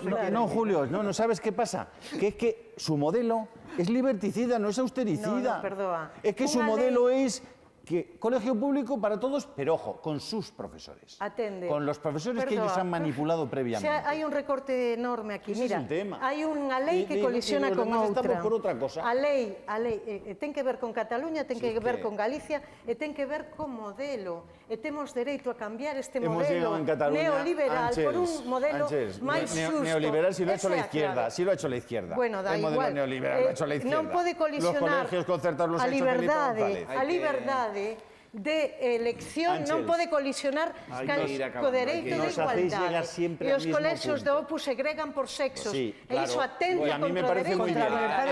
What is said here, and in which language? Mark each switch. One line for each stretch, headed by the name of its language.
Spanish: No, Julio, no, ¿sabes qué pasa? Que es que su modelo es liberticida, no es austericida. No, perdona. Es que su modelo es que colegio público para todos, pero ojo, con sus profesores.
Galician: Atende.
Spanish: Con los profesores que ellos han manipulado previamente.
Galician: Hai un recorte enorme aquí.
Spanish: Ese
Galician: Mira,
Spanish: es el tema.
Galician: hai unha lei que colisiona con outra. Estamos por outra cosa. A lei ten que ver con Cataluña, ten que ver con Galicia e ten que ver con modelo. E temos dereito a cambiar este modelo neoliberal por un modelo máis xusto.
Spanish: Neoliberal si lo ha hecho la izquierda, si lo ha hecho la izquierda. Bueno, da igual. El modelo neoliberal lo ha hecho la izquierda.
Galician: Non pode colisionar
Spanish: los colegios concertados los ha hecho Felipe González.
Galician: A liberdade de elección non pode colisionar co dereito de igualdade. E os colexios do Opus segregan por sexos. E iso atenta contra o dereito de igualdade.